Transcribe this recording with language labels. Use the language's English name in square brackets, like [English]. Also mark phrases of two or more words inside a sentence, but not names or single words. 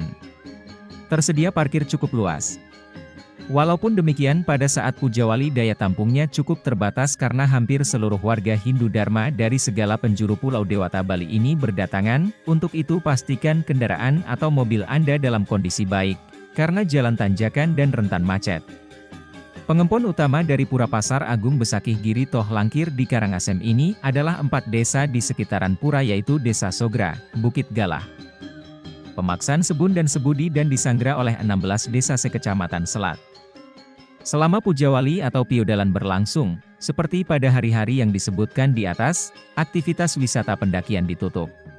[Indonesian] Tersedia parkir cukup luas. Walaupun demikian pada saat Pujawali daya tampungnya cukup terbatas karena hampir seluruh warga Hindu Dharma dari segala penjuru Pulau Dewata Bali ini berdatangan, untuk itu pastikan kendaraan atau mobil Anda dalam kondisi baik, karena jalan tanjakan dan rentan macet. Pengempon utama dari Pura Pasar Agung Besakih Giri Toh Langkir di Karangasem ini adalah 4 desa di sekitaran pura yaitu Desa Sogra, Bukit Galah, Pemaksan Sebun dan Sebudi dan disanggah oleh 16 desa sekecamatan Selat. Selama Pujawali atau Piodalan berlangsung, seperti pada hari-hari yang disebutkan di atas, aktivitas wisata pendakian ditutup.